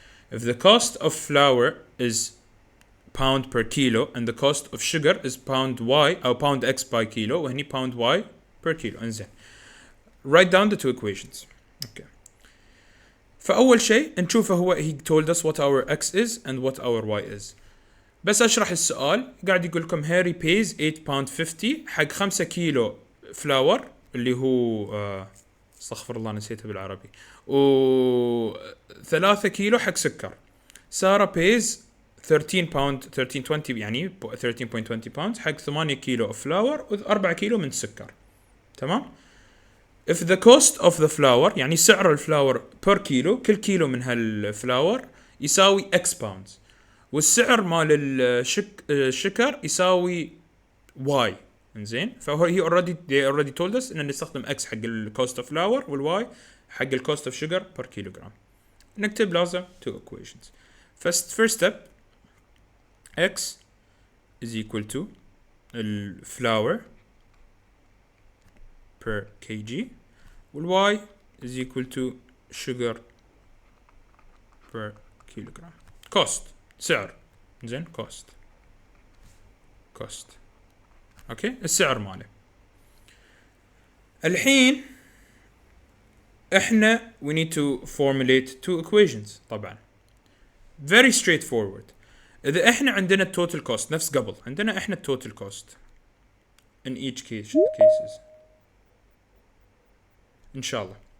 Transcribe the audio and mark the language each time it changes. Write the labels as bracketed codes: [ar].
[en] If the cost of flour is pound per kilo and the cost of sugar is pound y or pound x by kilo, [ar] وهني pound y per kilo. انزين. [en] Write down the two equations. Okay. [ar] فأول شيء نشوفه هو [en] he told us what our x is and what our y is. [ar] بس أشرح السؤال. قاعد يقول لكم [en] Harry pays £8.50 [ar] حق 5 كيلو فلاور اللي هو استغفر الله نسيته بالعربي، و 3 كيلو حق سكر. سارة pays 13.20 يعني 13.20 pounds حق 8 كيلو فلاور و4 كيلو من السكر. تمام. [en] If the cost of the flour [ar] يعني سعر الفلاور per كيلو، كل كيلو من هالفلاور يساوي x pounds، والسعر مال الشكر يساوي y. انزين. [en] فهو they already told us [ar] ان نستخدم [en] x حق ال cost of flour والy حق ال cost of sugar per kilogram. [ar] نكتب لازم [en] two equations. First step, x is equal to ال flour per kg وال y is equal to sugar per kilogram. [ar] cost سعر. زين. cost اوكي. السعر ماله. الحين احنا [en] we need to formulate two equations. طبعا very straightforward. [ar] اذا احنا عندنا total cost نفس قبل، عندنا احنا [en] total cost in each cases [ar] ان شاء الله.